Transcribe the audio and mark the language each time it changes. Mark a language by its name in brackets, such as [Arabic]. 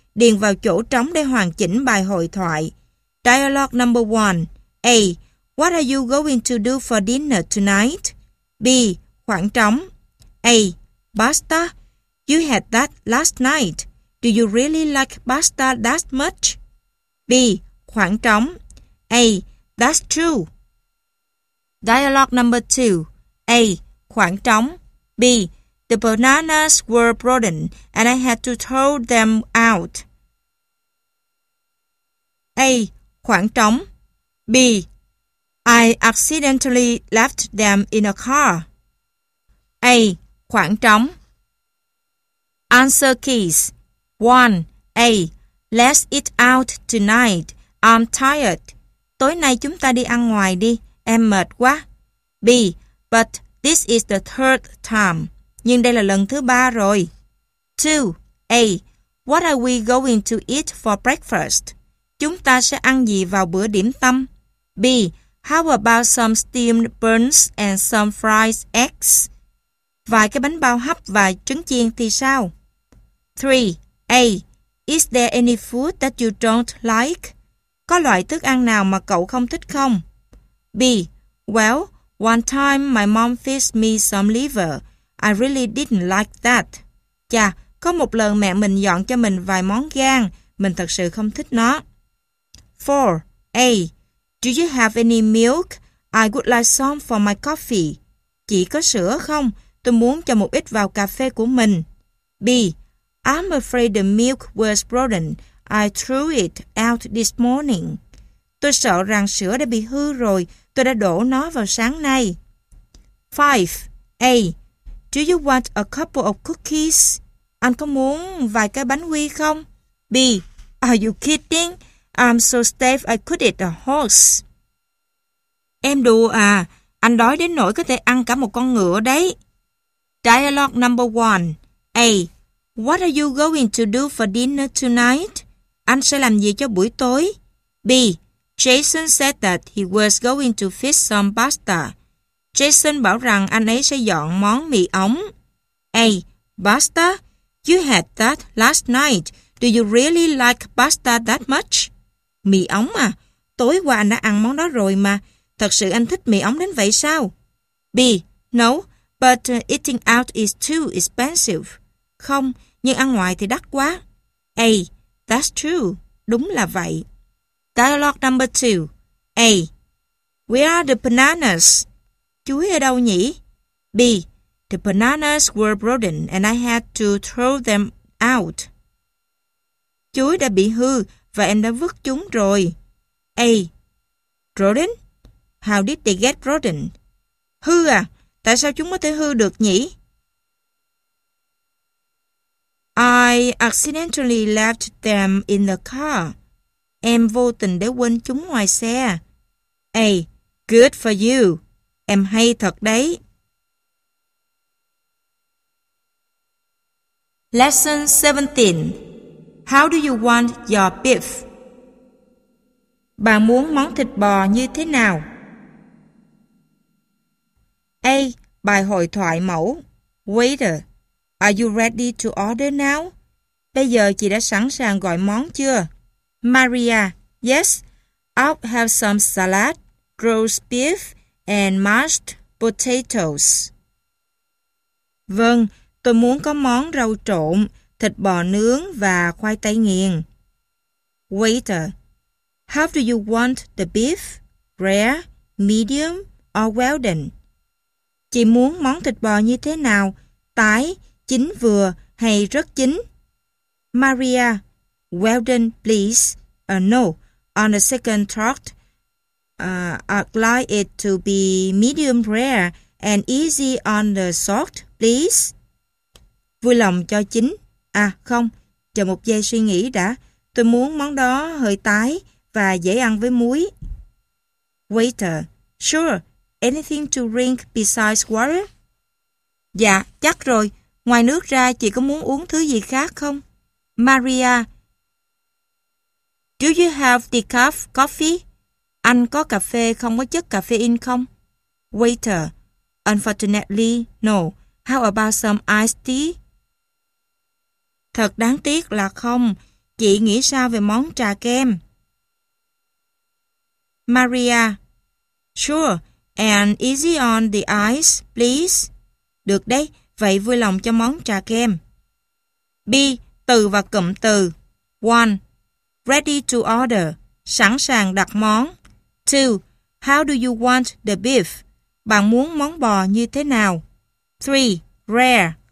[Vietnamese] Điền vào chỗ trống để hoàn chỉnh bài hội thoại. [English] Dialogue number 1. A. What are you going to do for dinner tonight? [Vietnamese] B. Khoảng trống. [English] A. Pasta. You had that last night. Do you really like pasta that much? [Vietnamese] B. Khoảng trống. [English] A. That's true. Dialogue number 2. [Vietnamese] A. Khoảng trống. [English] B. The bananas were broken and I had to throw them out. [Vietnamese] A. Khoảng trống. [English] B. I accidentally left them in a car. [Vietnamese] A. Khoảng trống. [English] Answer keys. 1. A. Let's eat out tonight. I'm tired. [Vietnamese] Tối nay chúng ta đi ăn ngoài đi. Em mệt quá. [English] B. But this is the third time. [Vietnamese] Nhưng đây là lần thứ ba rồi. [English] 2. A. What are we going to eat for breakfast? [Vietnamese] Chúng ta sẽ ăn gì vào bữa điểm tâm? [English] B. How about some steamed buns and some fried eggs? [Vietnamese] Vài cái bánh bao hấp và trứng chiên thì sao? [English] 3. A. Is there any food that you don't like? [Vietnamese] Có loại thức ăn nào mà cậu không thích không? [English] B. Well, one time my mom fished me some liver. I really didn't like that. [Vietnamese] Chà, có một lần mẹ mình dọn cho mình vài món gan. Mình thật sự không thích nó. [English] 4. A. Do you have any milk? I would like some for my coffee. [Vietnamese] Chị có sữa không? Tôi muốn cho một ít vào cà phê của mình. [English] B. I'm afraid the milk was broken. I threw it out this morning. [Vietnamese] Tôi sợ rằng sữa đã bị hư rồi. Tôi đã đổ nó vào sáng nay. [English] 5. A. Do you want a couple of cookies? [Vietnamese] Anh có muốn vài cái bánh quy không? [English] B. Are you kidding? I'm so starved I could eat a horse. [Vietnamese] Em đùa à? Anh đói đến nỗi có thể ăn cả một con ngựa đấy. [English] Dialogue number 1. A. What are you going to do for dinner tonight? [Vietnamese] Anh sẽ làm gì cho buổi tối? [English] B. Jason said that he was going to fish some pasta. [Vietnamese] Jason bảo rằng anh ấy sẽ dọn món mì ống. [English] A. Pasta? You had that last night. Do you really like pasta that much? [Vietnamese] Mì ống à? Tối qua anh đã ăn món đó rồi mà. Thật sự anh thích mì ống đến vậy sao? [English] B. No, but eating out is too expensive. [Vietnamese] Không, nhưng ăn ngoài thì đắt quá. [English] A. That's true. [Vietnamese] Đúng là vậy. [English] Dialogue number 2. A. Where are the bananas? [Vietnamese] Chuối ở đâu nhỉ? [English] B. The bananas were broken and I had to throw them out. [Vietnamese] Chuối đã bị hư và em đã vứt chúng rồi. [English] A. Broken? How did they get broken? [Vietnamese] Hư à? Tại sao chúng có thể hư được nhỉ? [English] I accidentally left them in the car. [Vietnamese] Em vô tình để quên chúng ngoài xe. [English] A. Good for you. [Vietnamese] Em hay thật đấy. [English] Lesson 17. How do you want your beef? [Vietnamese] Bạn muốn món thịt bò như thế nào? A. Bài hội thoại mẫu. [English] Waiter, are you ready to order now? [Vietnamese] Bây giờ chị đã sẵn sàng gọi món chưa? [English] Maria, yes. I'll have some salad, roast beef, and mashed potatoes. [Vietnamese] Vâng, tôi muốn có món rau trộn, thịt bò nướng và khoai tây nghiền. [English] Waiter, how do you want the beef? Rare, medium, or well done? [Vietnamese] Chị muốn món thịt bò như thế nào? Tái, chín vừa hay rất chín? [English] Maria, well done, please. No, on a second thought, I'd like it to be medium rare and easy on the salt, please. [Vietnamese] Vui lòng cho chín. À, không, chờ một giây suy nghĩ đã. Tôi muốn món đó hơi tái và dễ ăn với muối. [English] Waiter, sure, anything to drink besides water? [Vietnamese] Dạ, chắc rồi. Ngoài nước ra, chị có muốn uống thứ gì khác không? [English] Maria, do you have decaf coffee? [Vietnamese] Anh có cà phê không có chất caffeine không? [English] Waiter, unfortunately, no. How about some iced tea? [Vietnamese] Thật đáng tiếc là không. Chị nghĩ sao về món trà kem? [English] Maria, sure, and easy on the ice, please. [Vietnamese] Được đấy, vậy vui lòng cho món trà kem. B. Từ và cụm từ. [English] 1. Ready to order. [Vietnamese] Sẵn sàng đặt món. [English] 2. How do you want the beef? [Vietnamese] Bạn muốn món bò như thế nào? [English] 3. Rare.